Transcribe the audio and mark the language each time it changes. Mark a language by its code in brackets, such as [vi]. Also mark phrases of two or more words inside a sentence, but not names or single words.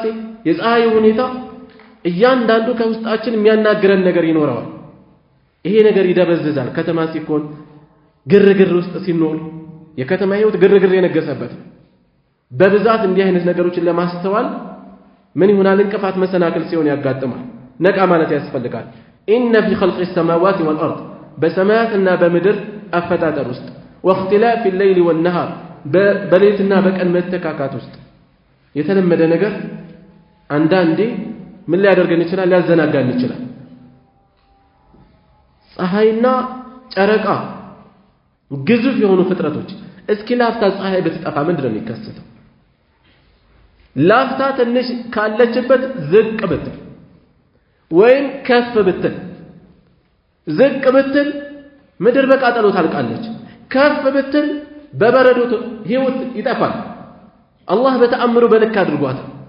[am] የፀሐይ ሁኔታ እያንዳንዱ ከውስጣችን የሚያናግረን ነገር ይኖራል ይሄ ነገር ይደበዝዛል ከተማ ሲኮን ግርግር ውስጥ ሲኖር የከተማ ህይወት ግርግር የነገሰበት በብዛት እንዲህ አይነት ነገሮችን ለማስተዋል ምን ይሆናል እንቅፋት መሰናክል ሲሆን ያጋጥማል ነቃ ማለት ያስፈልጋል [ar] إن في خلق السماوات والأرض [am] በሰማያትና በምድር አፈጣጠር ውስጥ [ar] واختلاف الليل والنهار [am] በሌሊትና በቀን መተካካት ውስጥ የተለመደ ነገር አንዳንዴ ምን ሊያደርገን ይችላል ሊያዘናጋን ይችላል ፀሐይና ጨረቃ ግዙፍ የሆኑ ፍጥረቶች እስኪ ላፍታ ፀሐይ ብትጠፋ ምንድነው የሚከሰተው ላፍታ ትንሽ ካለችበት ዝቅ ብትል ወይም ከፍ ብትል ዝቅ ብትል ምድር በቃጠሎ ታልቃለች ከፍ ብትል በበረዶ ህይወት ይጠፋል አላህ በተአምሩ በልክ አድርጓታል